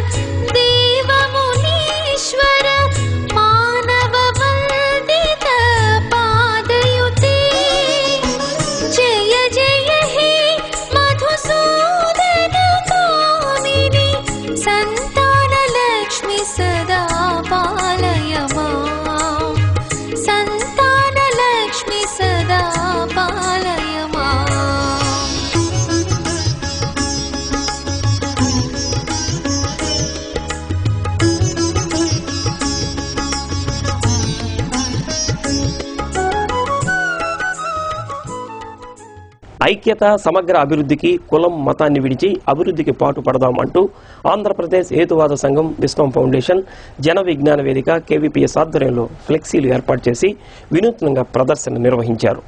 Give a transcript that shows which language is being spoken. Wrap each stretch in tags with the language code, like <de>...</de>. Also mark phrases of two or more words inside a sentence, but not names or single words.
<sa>देवमुनीश्वर मानववन्दित पादयुते जय जय हे मधुसूदन कामिनि सन्तानलक्ष्मी सदा पालय माम् सन्तानलक्ष्मी सदा पालय माम्</sa> <te>ఐక్యత సమగ్ర అభివృద్ధికి కులం మతాన్ని విడిచి అభివృద్ధికి పాటు పడదాం అంటూ ఆంధ్రప్రదేశ్ హేతువాద సంఘం విశ్వం ఫౌండేషన్ జన విజ్ఞాన వేదిక కేవీపీఎస్ ఆధ్వర్యంలో ఫ్లెక్సీలు ఏర్పాటు చేసి వినూత్నంగా ప్రదర్శన నిర్వహించారు.</te>